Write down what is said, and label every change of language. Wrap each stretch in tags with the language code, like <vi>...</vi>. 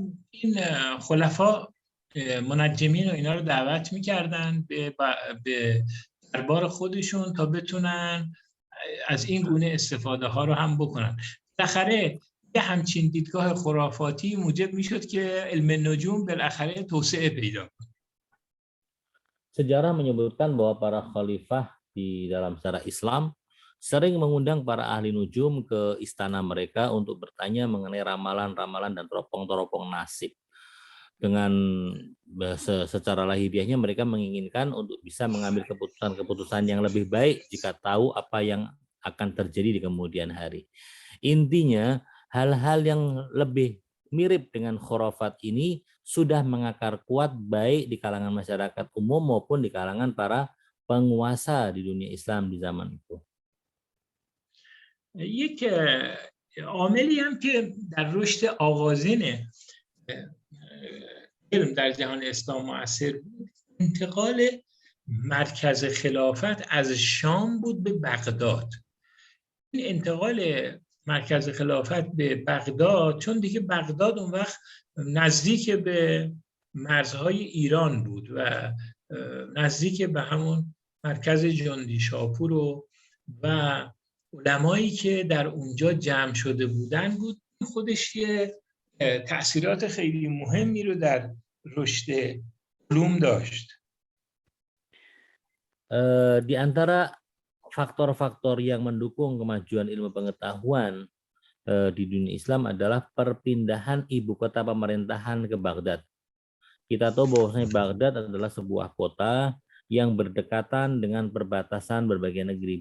<fa>این خلفا منجمین و اینا رو دعوت میکردن به دربار خودشون تا بتونن از این گونه استفاده ها رو هم بکنن. بالاخره یه همچین دیدگاه خرافاتی موجب میشد که علم نجوم بالاخره توسعه پیدا کنه.</fa> <id>Sejarah menyebutkan bahwa para khalifah di dalam sejarah Islam sering mengundang para ahli nujum ke istana mereka untuk bertanya mengenai ramalan-ramalan dan teropong-teropong nasib. Dengan secara lahiriahnya mereka menginginkan untuk bisa mengambil keputusan-keputusan yang lebih baik jika tahu apa yang akan terjadi di kemudian hari. Intinya, hal-hal yang lebih mirip dengan khurafat ini sudah mengakar kuat baik di kalangan masyarakat umum maupun di kalangan para penguasa di dunia Islam di zaman itu.</id> <fa>یک عاملی هم که در رشد آغازین علم در جهان اسلام مؤثر بود انتقال مرکز خلافت از شام بود به بغداد. این انتقال مرکز خلافت به بغداد، چون دیگه بغداد اون وقت نزدیک به مرزهای ایران بود و نزدیک به همون مرکز جندی شاپور و علمایی که در اونجا جمع شده بودن بود، خودش یه تأثیرات خیلی مهمی رو در رشد علوم داشت.</fa> <id>Di antara faktor-faktor yang mendukung kemajuan ilmu pengetahuan di dunia Islam adalah perpindahan ibu kota pemerintahan ke Baghdad. Kita tahu bahwasanya Baghdad adalah sebuah kota yang berdekatan dengan perbatasan berbagai negeri.</id>